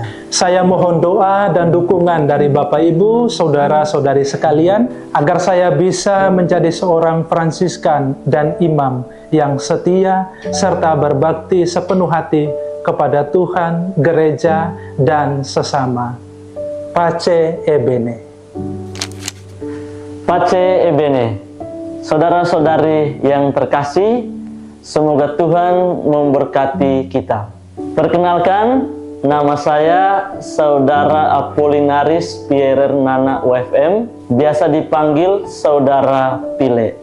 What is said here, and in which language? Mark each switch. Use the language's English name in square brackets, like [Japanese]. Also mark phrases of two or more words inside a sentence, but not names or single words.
[Indonesian] Saya mohon doa dan dukungan dari Bapak Ibu, saudara-saudari sekalian, agar saya bisa menjadi seorang Fransiskan dan imam yang setia serta berbakti sepenuh hati kepada Tuhan, gereja, dan sesama. [Italian] Pace e bene. Pace e bene. [Indonesian] Saudara-saudari yang terkasih, semoga Tuhan memberkati kita. Perkenalkan, nama saya Saudara Apolinaris Pierre Nana UFM, biasa dipanggil Saudara Pile.